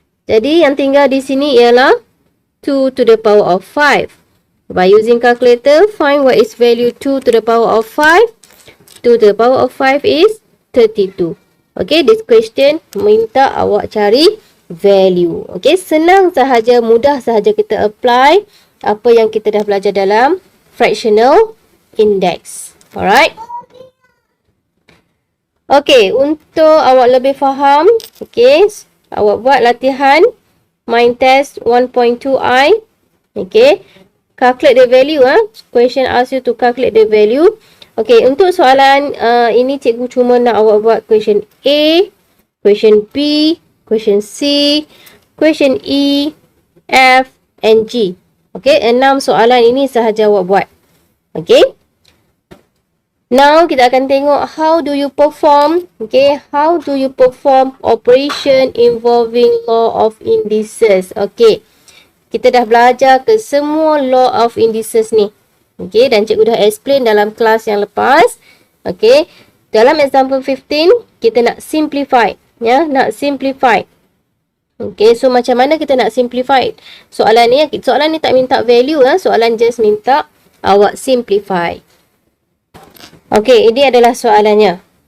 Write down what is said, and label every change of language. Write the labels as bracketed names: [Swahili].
[Malay] Jadi, yang tinggal di sini ialah [English] 2 to the power of 5. By using calculator, find what is value 2 to the power of 5. 2 to the power of 5 is 32. Okay, this question [Malay] minta awak cari [English] value. [Malay] Okay, senang sahaja, mudah sahaja kita apply apa yang kita dah belajar dalam fractional index. Alright. Okay, untuk awak lebih faham, okay, awak buat latihan mind test 1.2i. [English] Okay, calculate the value. Question asks you to calculate the value. [Malay] Okay, untuk soalan ini cikgu cuma nak awak buat [English] question A, question B, question C, question E, F and G. [Malay] Okay, 6 soalan ini sahaja awak buat. [English] Okay. Now, [Malay] kita akan tengok [English] how do you perform. Okay, how do you perform operation involving law of indices. [Malay] Okay, kita dah belajar ke semua law of indices ni. Okay, dan cikgu dah explain dalam kelas yang lepas. Okay, dalam example 15, kita nak simplify. Ya, nak simplify. Okay, so macam mana kita nak simplify? Soalan ni tak minta value. Soalan just minta awak simplify. Okay, ini adalah soalannya.